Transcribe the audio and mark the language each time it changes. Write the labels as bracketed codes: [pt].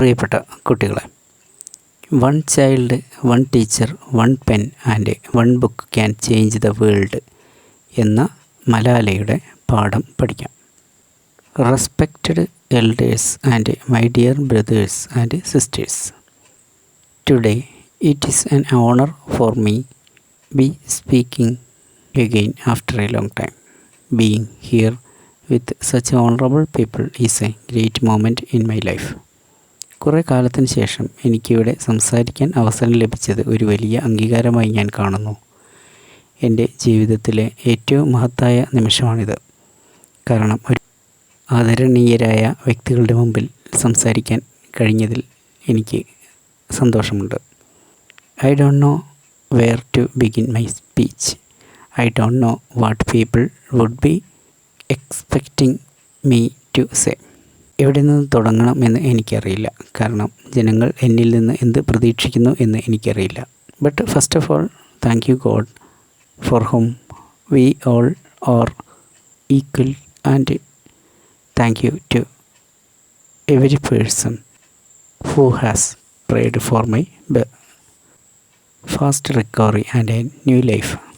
[ml] പ്രിയപ്പെട്ട കുട്ടികളെ, [en] one child, one teacher, one pen and one book can change the world [ml] എന്ന മലാലയുടെ പാഠം പഠിക്കാം. [en] Respected elders and my dear brothers and sisters, today it is an honour for me be speaking again after a long time. Being here with such honorable people is a great moment in my life. [ml] കുറേ കാലത്തിന് ശേഷം എനിക്കിവിടെ സംസാരിക്കാൻ അവസരം ലഭിച്ചത് ഒരു വലിയ അംഗീകാരമായി ഞാൻ കാണുന്നു. എൻ്റെ ജീവിതത്തിലെ ഏറ്റവും മഹത്തായ നിമിഷമാണിത്. കാരണം ഒരു ആദരണീയരായ വ്യക്തികളുടെ മുമ്പിൽ സംസാരിക്കാൻ കഴിഞ്ഞതിൽ എനിക്ക് സന്തോഷമുണ്ട്. [en] I don't know where to begin my speech. I don't know what people would be expecting me to say. [ml] എവിടെ നിന്ന് തുടങ്ങണം എന്ന് എനിക്കറിയില്ല. കാരണം ജനങ്ങൾ എന്നിൽ നിന്ന് എന്ത് പ്രതീക്ഷിക്കുന്നു എന്ന് എനിക്കറിയില്ല. [en] But first of all, thank you God for whom we all are equal, and thank you to every person who has prayed for my fast recovery and a new life.